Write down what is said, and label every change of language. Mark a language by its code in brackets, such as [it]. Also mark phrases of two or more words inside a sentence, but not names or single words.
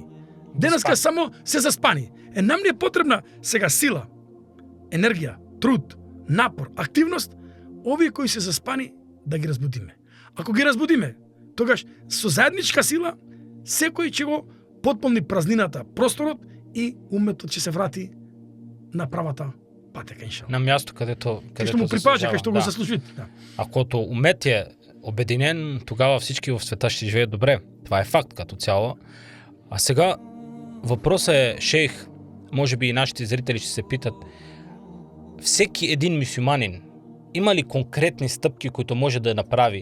[mk] Денеска само се заспани. Нам не е потребна сега сила, енергија, труд, напор, активност, овие кои се заспани да ги разбудиме. Ако ги разбудиме, тогаш со заедничка сила секој ќе го потполни празнината, просторот и уметот ќе се врати на правата патека, иншалла. На място каде што му припаѓа, кај што го да. заслужи. Да. [bg] Ако умет е обединен, тогава всички в света ще живеят добре. Това е факт като цяло. А сега въпросът е, шейх, може би и нашите зрители ще се питат, всеки един мюсюлманин има ли конкретни стъпки, които може да направи?